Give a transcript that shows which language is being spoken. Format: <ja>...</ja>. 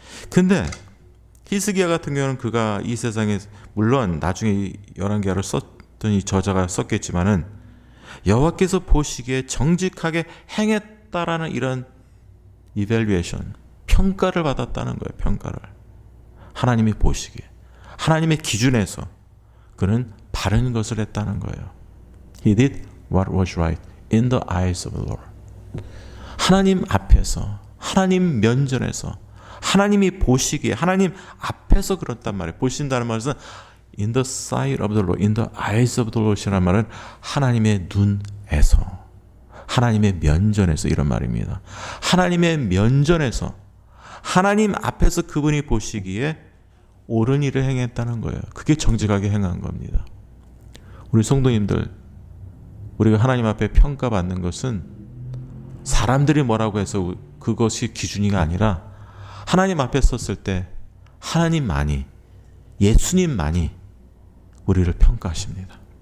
<ko>근데 히스기야 같은 경우는 그가 이 세상에, 물론 나중에 열왕기하를 썼던 이 저자가 썼겠지만은 여호와께서 보시기에 정직하게 행했다라는 이런 이밸류에이션, 평가를 받았다는 거예요. 평가를. 하나님이 보시기에, 하나님의 기준에서 그는 바른 것을 했다는 거예요.</ko> <en>He did what was right in the eyes of the Lord.</en> <ko>하나님 앞에서, 하나님 면전에서, 하나님이 보시기에, 하나님 앞에서 그렇단 말이에요. 보신다는 말은</ko> <en>in the sight of the Lord, in the eyes of the Lord</en> <ko>이라는 말은 하나님의 눈에서, 하나님의 면전에서, 이런 말입니다. 하나님의 면전에서, 하나님 앞에서 그분이 보시기에 옳은 일을 행했다는 거예요. 그게 정직하게 행한 겁니다. 우리 성도님들, 우리가 하나님 앞에 평가받는 것은 사람들이 뭐라고 해서 그것이 기준이 아니라 하나님 앞에 섰을 때 하나님만이, 예수님만이 우리를 평가하십니다.</ko>